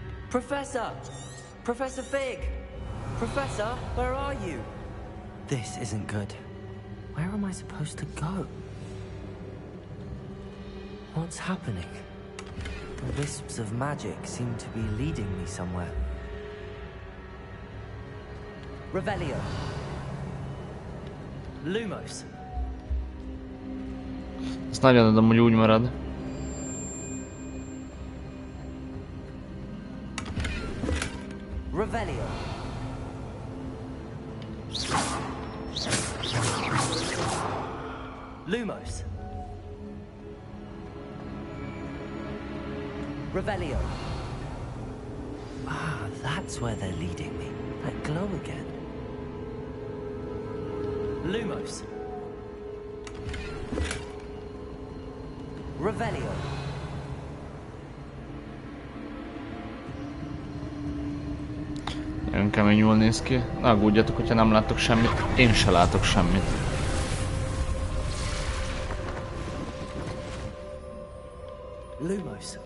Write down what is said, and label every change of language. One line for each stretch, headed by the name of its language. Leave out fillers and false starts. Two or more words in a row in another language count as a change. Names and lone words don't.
English: Professor! Professor Fig! Professor, where are you? This isn't good. Where am I supposed to go? What's happening? The wisps of magic seem to be leading me somewhere. Revelio. Lumos.
Hungarian: Ezt nagyon adom, hogy úgy marad.
English: Revelio. Lumos. Revelio. Ah, that's where they're leading me. That glow again. Lumos. Revelio.
Hungarian: Nagyon kemény jól néz ki. Ne aggódjatok, hogyha nem látok semmit. Én se látok semmit. Lumos.